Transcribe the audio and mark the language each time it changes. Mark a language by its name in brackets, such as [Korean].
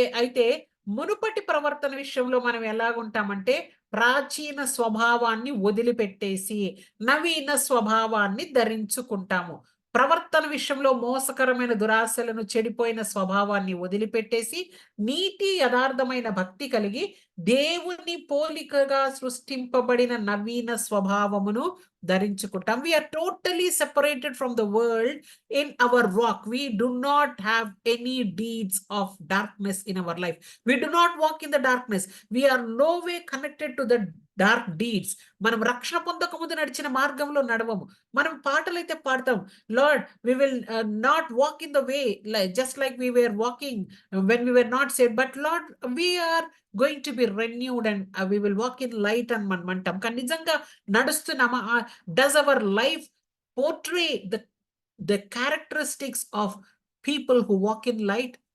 [Telugu] అయితే మునుపటి ప్రవర్తన విషయంలో మనం ఎలాగుంటామంటే ప్రాచీన స్వభావాన్ని వదిలిపెట్టేసి నవీన స్వభావాన్ని ధరించుకుంటాము. ప్రవర్తన విషయంలో మోసకరమైన దురాశలను, చెడిపోయిన స్వభావాన్ని వదిలిపెట్టేసి నీతి యథార్థమైన భక్తి కలిగి దేవుని పోలికగా సృష్టింపబడిన నవీన స్వభావమును ధరించుకుంటాం. [English] We are totally separated from the world in our walk. We do not have any deeds of darkness in our life. We do not walk in the darkness. We are no way connected to the dark deeds. [Telugu] మనం రక్షణ పొందక ముందు నడిచిన మార్గంలో నడవము. మనం పాటలైతే పాడతాం, [English] Lord we will not walk in the way just like we were walking when we were not saved, but Lord we are going to be renewed and we will walk in light [Telugu] అని మనం అంటాం. కానీ నిజంగా నడుస్తున్నామా? [English] Does our life portray the characteristics of people who walk in light?